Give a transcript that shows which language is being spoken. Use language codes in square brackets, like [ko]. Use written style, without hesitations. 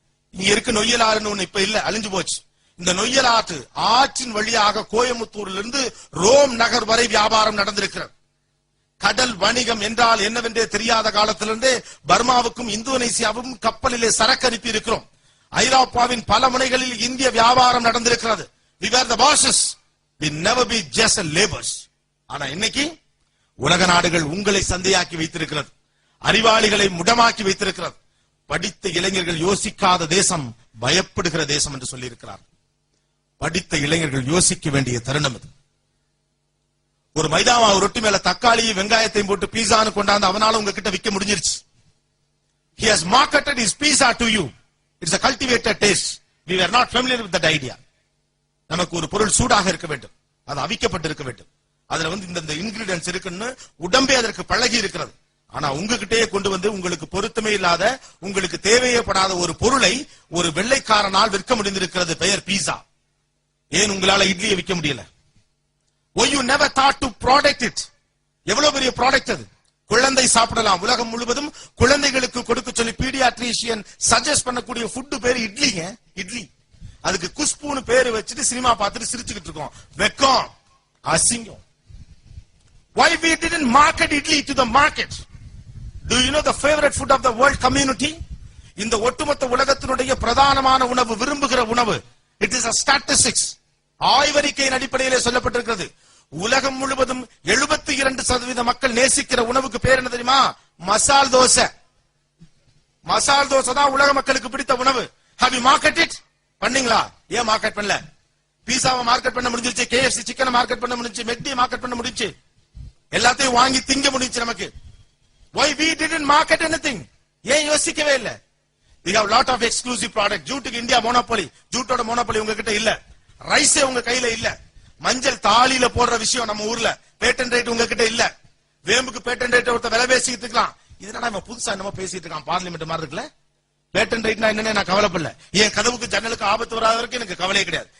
[ta] இங்க இருக்க நொய்யலாறுன்னு ஒண்ணு இப்ப இல்ல, அழிஞ்சு போச்சு. இந்த நொய்யல் ஆற்று ஆற்றின் வழியாக கோயம்புத்தூரில் இருந்து ரோம் நகர் வரை வியாபாரம் நடந்திருக்கிறது. கடல் வணிகம் என்றால் என்னவென்றே தெரியாத காலத்திலிருந்தே பர்மாவுக்கும் இந்தோனேசியாவுக்கும் கப்பலிலே சரக்கு அனுப்பி இருக்கிறோம். ஐரோப்பாவின் பல முனைகளில் இந்திய வியாபாரம் நடந்திருக்கிறது. [en] We were the bosses. We never be just laborers. [ta] ஆனா இன்னைக்கு உலக நாடுகள் உங்களை சந்தையாக்கி வைத்திருக்கிறது, அறிவாளிகளை முடமாக்கி வைத்திருக்கிறது. படித்த இளைஞர்கள் யோசிக்காத தேசம் பயப்படுகிற தேசம் என்று சொல்லி இருக்கிறார். படித்த இளைஞர்கள் யோசிக்க வேண்டிய தருணம் இது. ஒரு மைதாமா ரொட்டி மேல தக்காளியும் வெங்காயத்தையும் போட்டு பீஸான்னு கொண்டாந்து அவனால உங்ககிட்ட விற்க முடிஞ்சிருச்சு. [en] He has marketed his pizza to you. It's a cultivated taste. We were not familiar with that idea. [ta] நமக்கு ஒரு பொருள் சூடாக இருக்க வேண்டும், அது அவிக்கப்பட்டு இருக்க வேண்டும், அதுல வந்து இந்த இன்கிரிடியன்ஸ் இருக்குன்னு உடம்பே அதற்கு பழகி இருக்கிறது. ஆனா உங்ககிட்டயே கொண்டு வந்து உங்களுக்கு பொருத்தமே இல்லாத, உங்களுக்கு தேவையப்படாத ஒரு பொருளை ஒரு வெள்ளைக்காரனால் விற்க முடிந்திருக்கிறது. பெயர் பீஸா. ஏன் உங்களால இட்லியை விற்க முடியல? [en] Why you never thought to product it? [ta] எவ்வளவு பெரிய ப்ராடக்ட் அது. குழந்தை சாப்பிடலாம். உலகம் முழுவதும் குழந்தைகளுக்கு கொடுக்க சொல்லி பீடியாட்ரிஷியன் சஜஸ்ட் பண்ணக்கூடிய ஃபுட் பேரு இட்லிங்க. இட்லி. அதுக்கு குஷ்புன்னு பேரு வச்சுட்டு சினிமா பார்த்துட்டு சிரிச்சுக்கிட்டு இருக்கோம். வெக்கம், அசிங்கம். [en] Why we didn't market idli to the market? Do you know the favorite food of the world community? [ta] இந்த ஒட்டுமொத்த உலகத்தினுடைய பிரதானமான உணவு, விரும்புகிற உணவு. [en] It is a statistics. [ta] ஆய்வறிக்கையின் அடிப்படையிலே சொல்லப்பட்டிருக்கிறது. உலகம் முழுவதும் 72% மக்கள் நேசிக்கிற உணவுக்கு பேர் என்ன தெரியுமா? மசால் தோசை. மசால் தோசை தான் உலக மக்களுக்கு பிடித்த உணவு. [en] Have you marketed it? [ta] பண்ணீங்களா? ஏன் மார்க்கெட் பண்ணல? பீஸாவை மார்க்கெட் பண்ண முடிஞ்சிருச்சு, KFC சிக்கனை மார்க்கெட் பண்ண முடிஞ்சிருச்சு, மெக்டி மார்க்கெட் பண்ண முடிஞ்சிருச்சு, எல்லாத்தையும் வாங்கி திங்க முடிஞ்சிருச்சு நமக்கு. [en] Why we didn't market anything? [ta] ஏன் யோசிக்கவே இல்ல? [en] We have lot of exclusive product. [ta] ஜூட்டுக்கு India monopoly. ஜூட்டோட monopoly உங்ககிட்ட இல்ல. ரைஸே உங்க கையில இல்ல. மஞ்சள் தாலியில போடுற விஷயம் நம்ம ஊர்ல பேட்டன் ரைட் உங்ககிட்ட இல்ல. வேம்புக்கு பேட்டன் ரைட் ஒருத்த விலை பேசிட்டு இருக்கலாம். இதனால நம்ம புதுசா என்னமோ பேசிட்டு இருக்கான், பார்லிமெண்ட் மாதிரி இருக்குல்ல. பேட்டன் ரைட்னா என்னன்னு நான் கவலைப்படல. என் கதவுக்கு ஜன்னலுக்கு ஆபத்து வராத வரைக்கும் எனக்கு கவலையே கிடையாது.